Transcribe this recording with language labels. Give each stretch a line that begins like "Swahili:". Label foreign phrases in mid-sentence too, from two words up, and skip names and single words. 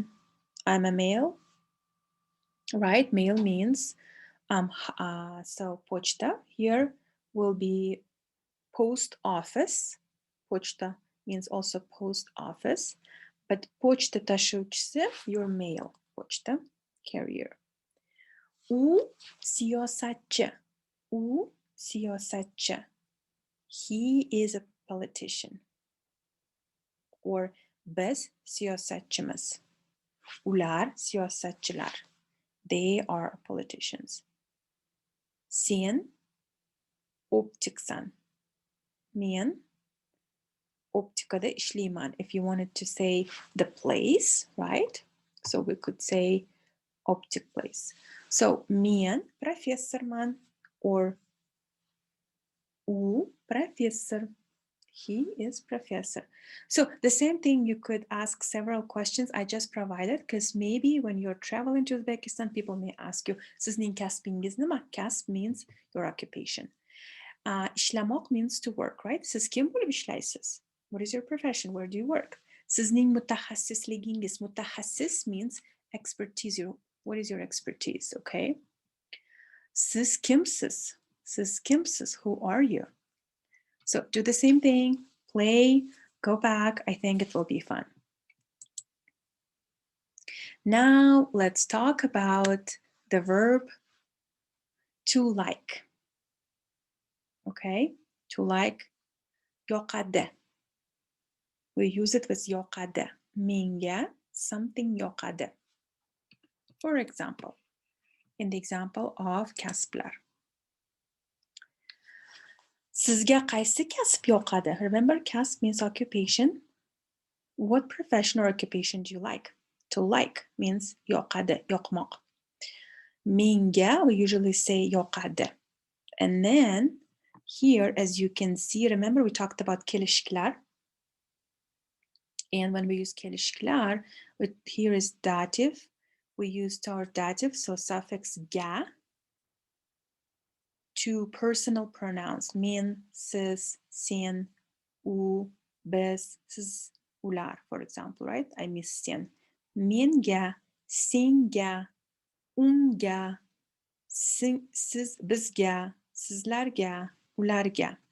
English: I'm a male, right? Male means so pochta here will be post office. Pochta means also post office, but
Uzbek: pochta tashuvchisi,
English: you're male.
Uzbek: Pochta carrier. U siyosatchi. U siyosatchi.
English: He is a politician.
Uzbek: Or biz siyosatchimiz. Ular siyosatchilar.
English: They are politicians.
Uzbek: Sen optiksan. Men optikada ishlayman.
English: If you wanted to say the place, right? So we could say optic place.
Uzbek: So men professorman, or u professor.
English: He is professor. So the same thing, you could ask several questions I just provided, because maybe when you're traveling to Uzbekistan, people may ask you,
Uzbek: sizning kasbingiz nima?
English: Kasb means your occupation. Ishlamoq means to work, right?
Uzbek: Siz kim bo'lib ishlaysiz?
English: What is your profession? Where do you work?
Uzbek: Sizning mutaxassisligingiz.
English: Mutaxassis means expertise. What is your expertise? Okay.
Uzbek: Siz kimsiz? Siz kimsiz?
English: Who are you? So do the same thing, play, go back. I think it will be fun. Now let's talk about the verb to like. Okay, to like, yoqadi. We use it with yoqadi. Menga something yoqadi. For example, in the example of Kasblar.
Uzbek: Sizga qaysi kasb yoqadi?
English: Remember, kasb means occupation. What profession or occupation do you like? To like means
Uzbek: yoqadi, yoqmoq.
English: Menga, we usually say yoqadi. And then here, as you can see, remember we talked about kelishklar. And when we use kelishklar, here is dative. We use our dative, so suffix ga, to personal pronouns.
Uzbek: Men, siz, sen, u, biz, siz, ular,
English: for example, right? I miss sen.
Uzbek: Menga, senga, unga, siz, bizga, sizlarga, ularga.